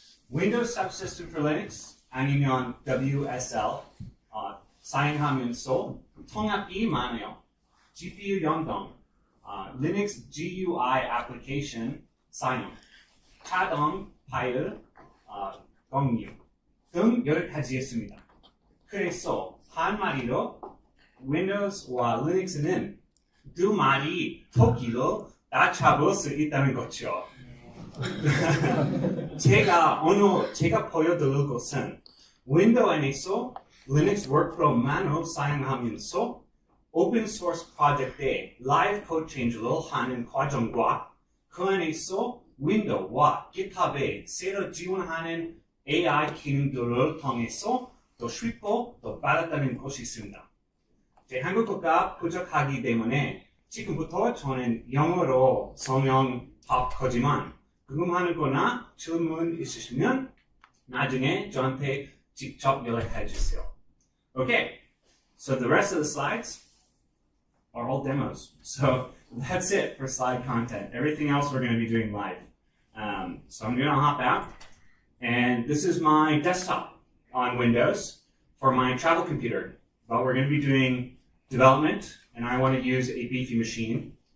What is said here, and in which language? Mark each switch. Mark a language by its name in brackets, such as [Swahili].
[Korean] Windows Subsystem for Linux 아니면 WSL 사용하면서 통합이 많아요. GPU 연동, Linux GUI 애플리케이션 사용, 자동 파일 공유 등 여러 가지 있습니다. 그래서 한마디로 윈도우스와 리눅스는 두 마리 토끼를 다 잡을 수 있다는 거죠. 제가 보여드릴 것은 윈도우 안에서 리눅스 워크플로우만을 사용하면서 오픈소스 프로젝트에 라이브 코드 체인지를 하는 과정과 그 안에서 윈도우와 GitHub에 새로 지원하는 AI 기능들을 통해서 더 쉽고 더 빠르다는 것이 있습니다. 제 한국어가 부족하기 때문에 지금부터 저는 영어로 설명할 거지만 궁금한 거나 질문 있으시면 나중에 저한테 직접 연락해 주세요. [English] Okay, so the rest of the slides are all demos. So that's it for slide content. Everything else we're going to be doing live. So I'm going to hop out. And this is my desktop on Windows for my travel computer. But we're going to be doing development, and I want to use a beefy machine.